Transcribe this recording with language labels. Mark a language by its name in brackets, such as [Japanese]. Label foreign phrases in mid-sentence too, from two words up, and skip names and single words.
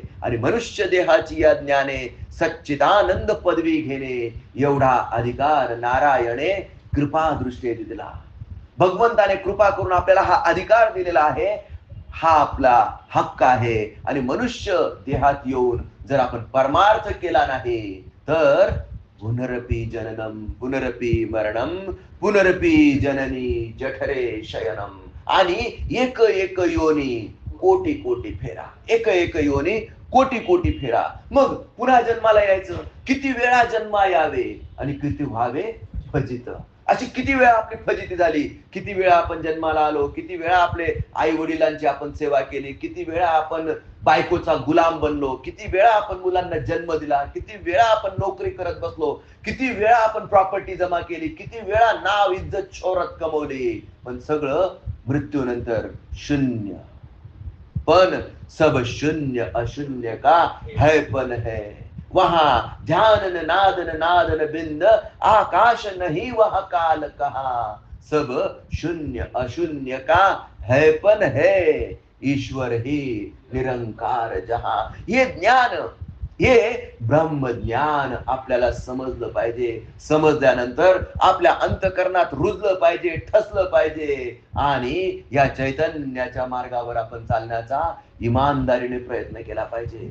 [Marathi] आणि मनुष्य देहाची या ज्ञाने सच्चिदानंद पदवी घेणे एवढा अधिकार नारायणे कृपा दृष्टीने दिला. भगवंताने कृपा करून आपल्याला हा अधिकार दिलेला आहे. हा आपला हक्क आहे. आणि मनुष्य देहात येऊन जर आपण परमार्थ केला नाही तर [Sanskrit] पुनरपी जननम पुनरपी मरणम पुनरपी जननी जठरे शयनम. [Marathi] आणि एक एक योनी कोटी कोटी फेरा, एक एक योनी कोटी कोटी फेरा. मग पुन्हा जन्माला यायचं, किती वेळा जन्मा यावे आणि किती व्हावे फजित. अशी किती वेळा आपली फजिती झाली, किती वेळा आपण जन्माला आलो, किती वेळा आपले आई वडिलांची आपण सेवा केली, किती वेळा आपण बायकोचा गुलाम बनलो, किती वेळा आपण मुलांना जन्म दिला, किती वेळा आपण नोकरी करत बसलो, किती वेळा आपण प्रॉपर्टी जमा केली, किती वेळा नाव इज्जत शोहरत कमवली. पण सगळं मृत्यूनंतर शून्य. [Hindi] पण सब शून्य अशून्य का है पण है. वहां ध्यान नादन नादन बिंद आकाश नहीं वह काल कहा. सब शून्य अशून्य का है पण है. ईश्वर ही निरंकार जहां. [Marathi] हे ज्ञान, हे ब्रह्मज्ञान आपल्याला समजलं पाहिजे. समजल्यानंतर आपल्या अंतकरणात रुजलं पाहिजे, ठसलं पाहिजे. आणि या चैतन्याच्या मार्गावर आपण चालण्याचा इमानदारीने प्रयत्न केला पाहिजे.